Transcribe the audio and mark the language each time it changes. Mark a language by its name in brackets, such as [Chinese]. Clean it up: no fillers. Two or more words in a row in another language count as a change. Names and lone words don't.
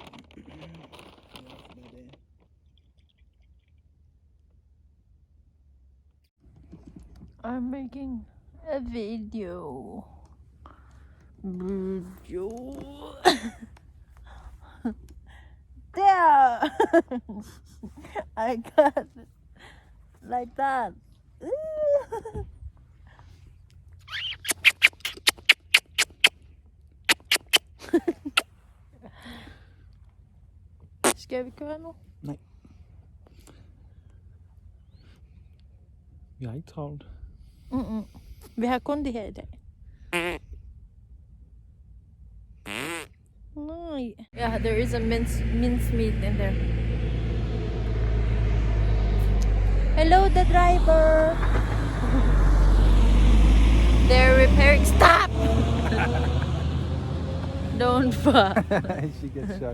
[English] I'm making a video. There! I got it like that. [Danish] Skal vi køre nu? Nej. Vi har ikke travlt. Vi har kun det her i dag. Nej. [English] Yeah, there is a mince meat in there. Hello, the driver. They're repairing. Stop! Don't fall. She gets shocked.